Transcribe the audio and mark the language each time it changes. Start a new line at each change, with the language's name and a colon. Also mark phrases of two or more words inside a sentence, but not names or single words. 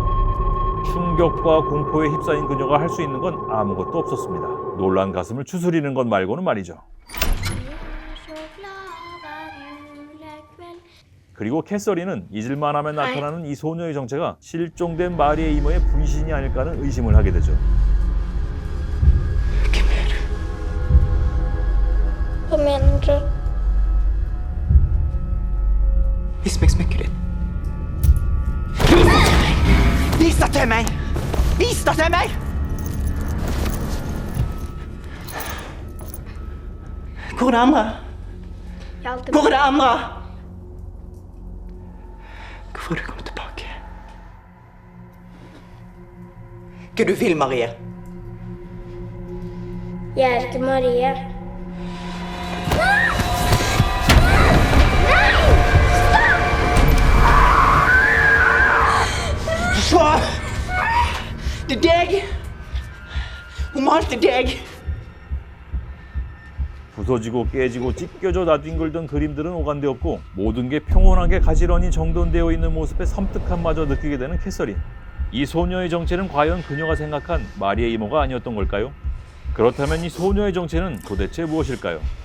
Korean: 충격과 공포에 휩싸인 그녀가 할 수 있는 건 아무것도 없었습니다. 놀란 가슴을 추스리는 것 말고는 말이죠. 그리고 캐서린은 잊을만 하면 나타나는 이 소녀의 정체가 실종된 마리아 이모의 분신이 아닐까 하는 의심을 하게 되죠.
Swedish: Vad menar du?
Norwegian: Vis meg smykket ditt. Vis det til meg! Vis det til meg! Hvor er det andre?
Swedish: Jag har alltid...
Norwegian: Hvor er det andre? Hvorfor har du kommet tilbake? Hva du vil, Marie?
Swedish: Jag är inte Maria.
Norwegian: Se! Det er deg! Hun malte deg!
Korean: 부서지고 깨지고 찢겨져 나뒹굴던 그림들은 오간데 없고 모든 게 평온하게 가지런히 정돈되어 있는 모습에 섬뜩함마저 느끼게 되는 캐서린. 이 소녀의 정체는 과연 그녀가 생각한 마리아 이모가 아니었던 걸까요? 그렇다면 이 소녀의 정체는 도대체 무엇일까요?